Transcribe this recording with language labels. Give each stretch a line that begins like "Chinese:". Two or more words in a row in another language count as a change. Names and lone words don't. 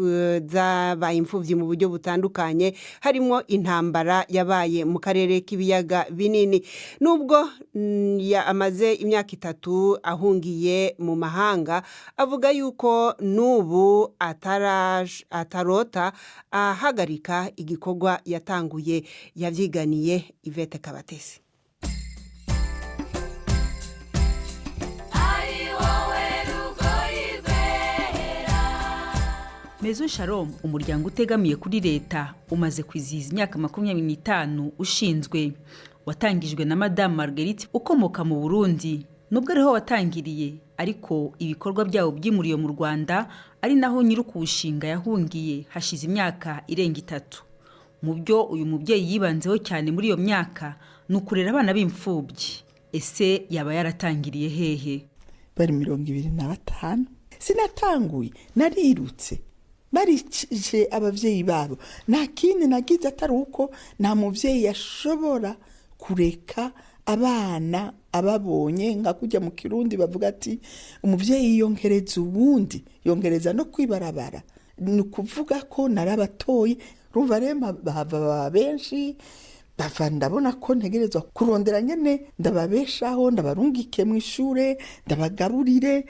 Rundi: z'abaye imfuvyi mu buryo butandukanye, harimo intambara yabaye mu karere k'ibiyaga ibiyaga binini nubwo amaze imyaka 3 ahungiye mu mahanga avuga yuko nubu atarota ahagarika igikorwa yatanguye yavyiganiye Yvette Kabatesi.
Kinyarwanda: Maison Shalom umuryango utegamiye kuri leta umaze kwizihiza imyaka 25 ushinzwe watangijwe na Madame Marguerite ukomoka mu Burundi nubwo ariho watangiriye ariko ibikorwa byawo byimuriye mu Rwanda ari naho nyirukushinga yahungiye hashize imyaka irenga 3 mu byo uyu mubyeyi yibanzeho cyane muri iyo myaka nukurera abana b'imfubyi ese yaba yaratangiriye hehe
Rundi: bari 25 sinatanguye narirutse baricije abavyeyi babo nta kindi nagize atari uko nta muvyeyi yashobora kureka abana ababonye nka kujya mu Kirundi bavuga ati umuvyeyi yongereza ubundi yongereza no kwibarabara ni kuvuga ko narabatoye rumva rema bava benshi bava ndabona ko ntegerezwa kurondera nyene ndababeshaho ndabarungike mu ishure ndabagaburire